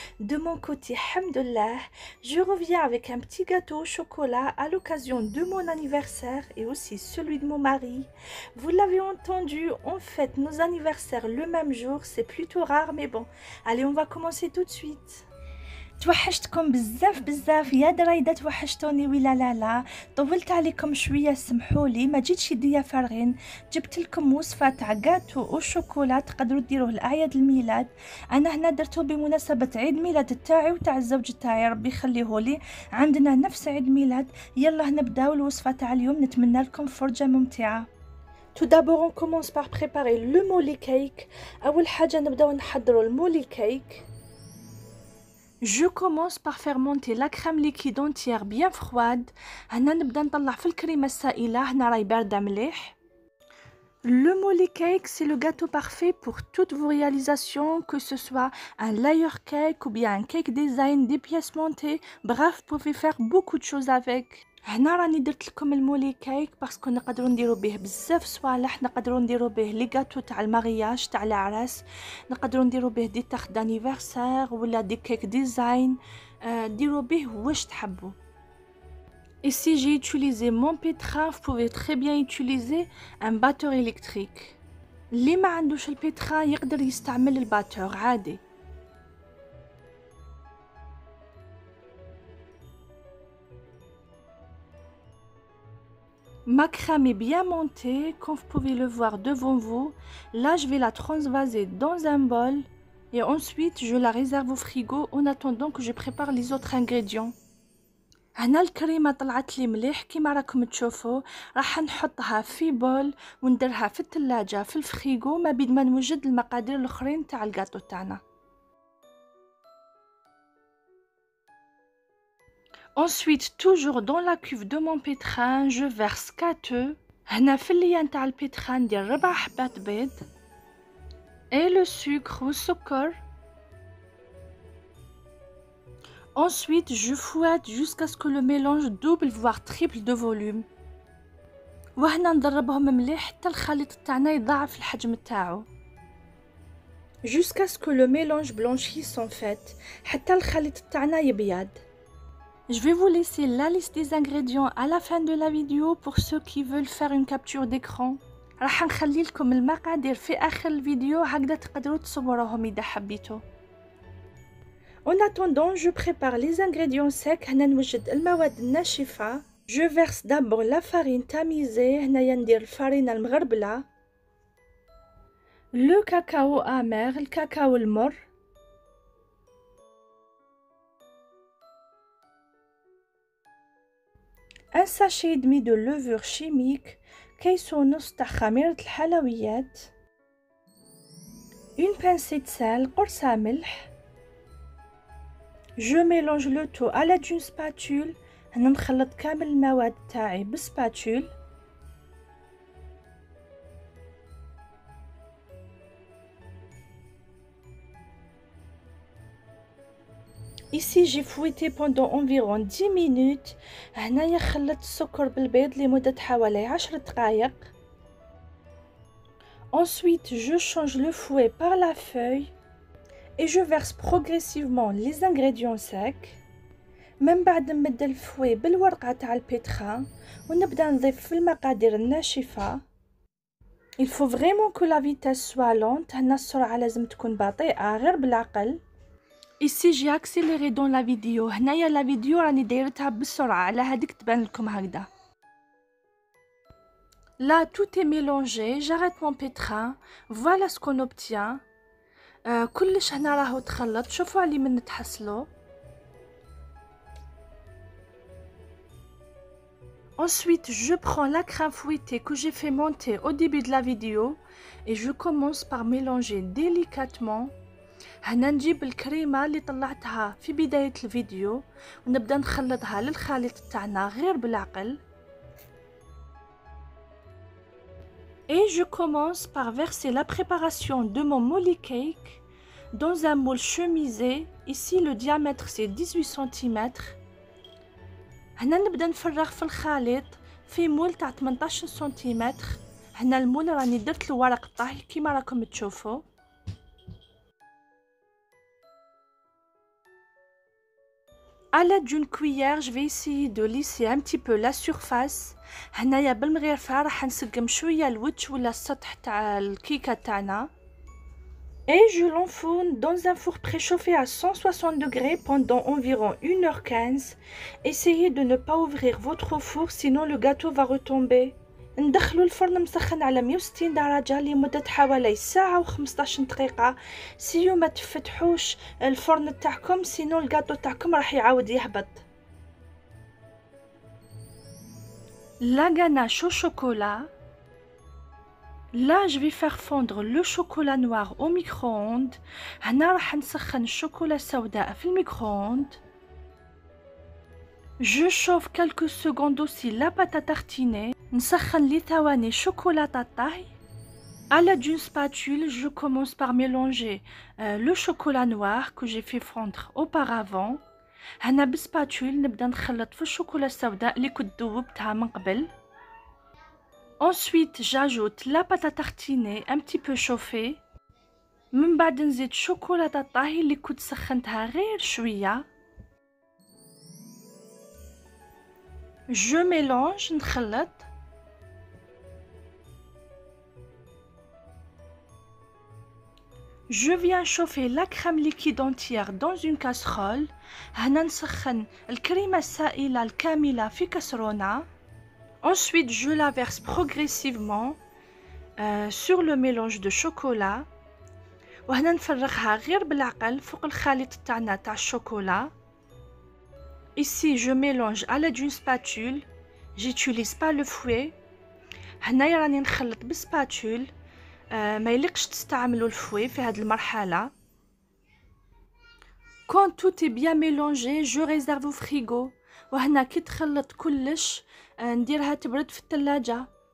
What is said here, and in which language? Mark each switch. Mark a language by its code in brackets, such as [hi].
[fr] De mon côté, hamdullah, je reviens avec un petit gâteau au chocolat à l'occasion de mon anniversaire et aussi celui de mon mari. Vous l'avez entendu, on fête nos anniversaires le même jour, c'est plutôt rare mais bon. Allez, on va commencer tout de suite. [ar] توحشتكم بزاف يا درايدة توحشتوني ولا لا طولت عليكم شوية سمحولي ما جيتش يديا فارغين جبت لكم وصفة تاع غاتو وشوكولا تقدروا ديروه لأعياد الميلاد انا هنا درتو بمناسبة عيد ميلاد تاعي وتاع الزوج تاعي ربي يخليهولي عندنا نفس عيد ميلاد يلا نبداو الوصفة تاع اليوم نتمنى لكم فرجة ممتعة. [fr] Tout d'abord on commence par préparer le molly cake. [ar] أول حاجة نبداو نحضروا المولي كيك. [fr] Je commence par faire monter la crème liquide entière bien froide. [ar] هنا نبدا نطلع في الكريمة السائلة هنا راهي باردة مليح. [fr] Le molly cake, c'est le gâteau parfait pour toutes vos réalisations, que ce soit un layer cake ou bien un cake design, des pièces montées. Bref, vous pouvez faire beaucoup de choses avec. [ar] هنا راني درت لكم المولي كيك باسكو نقدروا نديروا به بزاف صوالح، نقدروا نديروا به لي غاتو تاع المارياج تاع العراس، نقدروا نديروا به دي تارت دانيفرسير ولا دي كيك ديزاين، ديروا به واش تحبوا. [fr] Ici j'ai utilisé mon pétrin, vous pouvez très bien utiliser un batteur électrique. [ar] اللي ما عندوش البيتران يقدر يستعمل الباتور عادي. [fr] Ma crème est bien montée, comme vous pouvez le voir devant vous. Là, je vais la transvaser dans un bol et ensuite je la réserve au frigo en attendant que je prépare les autres ingrédients. [ar] هنا الكريمة طلعت لي مليح كيما راكم تشوفوا، راح نحطها في بول ونديرها في الثلاجة في الفريغو ما بين ما نوجد المقادير الاخرين تاع الجاتو تاعنا. [fr] Ensuite, toujours dans la cuve de mon pétrin, je verse 4 œufs. [ar] هنا في الليان تاع البيتران ندير 4 حبات بيض [fr] et le sucre [ar] والسكر. [fr] Ensuite, je fouette jusqu'à ce que le mélange double voire triple de volume. [ar] وهنا نضربهم مليح حتى الخليط تاعنا يضاعف الحجم تاعو. [fr] Jusqu'à ce que le mélange blanchisse en fait. [ar] حتى الخليط تاعنا يبيض. [fr] Je vais vous laisser la liste des ingrédients à la fin de la vidéo pour ceux qui veulent faire une capture d'écran. [ar] راح نخلي لكم المقادير في آخر الفيديو هكذا تقدروا تصوروهم إذا حبيتوا. [fr] En attendant, je prépare les ingrédients secs. [ar] هنا نوجد المواد الناشفة. [fr] Je verse d'abord la farine tamisée. [ar] هنايا ندير الفارينة المغربلة. [fr] Le cacao amer, [ar] الكاكاو المر. [fr] Un sachet et demi de levure chimique. [ar] كيس ونص تاع خميرة الحلويات. [fr] Une pincée de sel, [ar] قرصة ملح. [fr] Je mélange le tout à l'aide d'une spatule. [ar] هنا نخلط كامل المواد تاعي بسباتول. [fr] Ici j'ai fouetté pendant environ 10 minutes. [ar] هنايا خلطت السكر بالبيض لمدة حوالي 10 دقائق. [fr] Ensuite je change le fouet par la feuille et je verse progressivement les ingrédients secs. [ar] من بعد نمد الفوي بالورقة تاع البيتران ونبدأ نضيف في المقادير الناشفة. [fr] Il faut vraiment que la vitesse soit lente. [ar] هنا السرعة لازم تكون بطيئة غير بالعقل. [fr] Ici j'ai accéléré dans la vidéo. [ar] هنايا [fr] la vidéo [ar] راني دايرتها بالسرعة على هاديك تبان لكم هكذا. [fr] Là tout est mélangé. J'arrête mon pétrin. Voilà ce qu'on obtient. [ar] كلش هنا راهو تخلط. شوفوا علي من تحصلوا. [fr] Ensuite, je prends la crème fouettée que j'ai fait monter au début de la vidéo et je commence par mélanger délicatement. [ar] هنا نجيب الكريمة اللي طلعتها في بداية الفيديو ونبدأ نخلطها للخليط تاعنا غير بالعقل. [fr] Et je commence par verser la préparation de mon molly cake dans un moule chemisé Ici le diamètre c'est 18 cm. [ar] هنا نبدا نفرغ في الخليط في مول تاع 18 سنتيمتر. هنا المول راني درت له ورق الطهي كيما راكم تشوفوا. [fr] À l'aide d'une cuillère, je vais essayer de lisser un petit peu la surface. [ar] هنايا بالمغرفة راح نسقم شوية الوجه ولا السطح تاع الكيكة تاعنا. [fr] Et je l'enfourne dans un four préchauffé à 160 degrés pendant environ 1h15. Essayez de ne pas ouvrir votre four, sinon le gâteau va retomber. [ar] ندخلو الفرن مسخن على 160 درجة لمدة حوالي ساعة و15 دقيقة. سيو ما تفتحوش الفرن تاعكم، سينو الجاتو تاعكم راح يعاود يهبط. [fr] La ganache au chocolat. Là, je vais faire fondre le chocolat noir au micro-ondes. [ar] هنا راح نسخن الشوكولا السوداء في الميكرو-ondes. [fr] Je chauffe quelques secondes aussi la pâte à tartiner. [ar] نسخن لي ثواني شوكولاتة الطهي. [fr] À l'aide d'une spatule, je commence par mélanger le chocolat noir que j'ai fait fondre auparavant. [ar] هنا بالسباتول نبدا نخلط في الشوكولا السوداء اللي كنت ذوبتها من قبل. [fr] Ensuite, j'ajoute la pâte à tartiner un petit peu chauffée. [ar] من بعد نزيد شوكولاتة الطهي اللي كنت سخنتها غير شوية. [fr] Je mélange, [ar] نخلط. [fr] Je viens chauffer la crème liquide entière dans une casserole. [ar] هنا نسخن الكريمة السائلة الكاملة في كسرونة. [fr] Ensuite, je la verse progressivement sur le mélange de chocolat. [ar] وهنا نفرغها غير بالعقل فوق الخليط تاعنا تاع الشوكولا. [fr] Ici, je mélange à l'aide d'une spatule. J'utilise pas le fouet. [ar] هنايا راني نخلط بالسباتول. ما يليقش تستعملوا الفوي في هذه المرحلة. [fr] Quand tout est bien mélangé, je réserve au frigo. [ar] وهنا كي تخلط كلش نديرها تبرد في الثلاجة.